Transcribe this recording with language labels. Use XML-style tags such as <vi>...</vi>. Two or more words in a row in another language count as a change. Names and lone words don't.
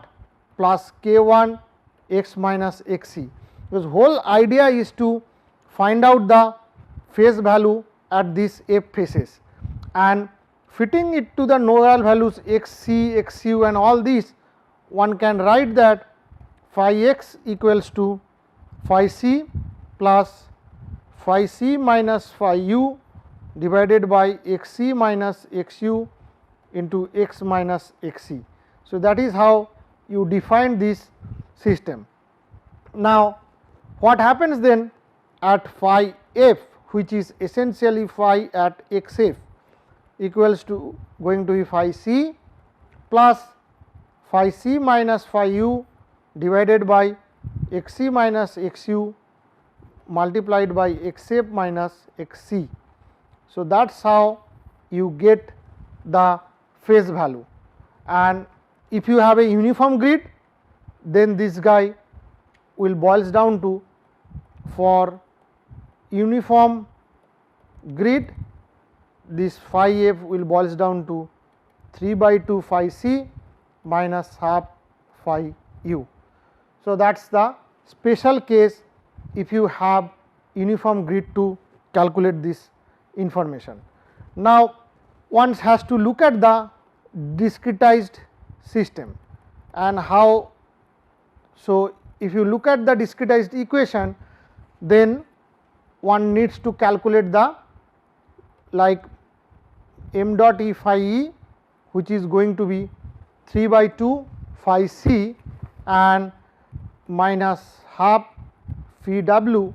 <en>plus k 1 x minus x c, because whole idea is to find out the phase value at these f phases, and fitting it to the nodal values x c, x u and all these, one can write that phi x equals to phi c plus phi c minus phi u divided by x c minus x u into x minus x c. So, that is how you define this system. Now, what happens then at phi f, which is essentially phi at x f, equals to going to be phi c plus phi c minus phi u divided by x c minus x u multiplied by x f minus x c. So, that is how you get the phase value, and if you have a uniform grid, then this guy will boils down to, for uniform grid, this phi f will boils down to 3 by 2 phi c minus half phi u. So, that is the special case if you have uniform grid to calculate this information. Now, one has to look at the discretized system and how. So, if you look at the discretized equation, then one needs to calculate the like m dot E phi E, which is going to be 3 by 2 phi c and minus half phi w.</en>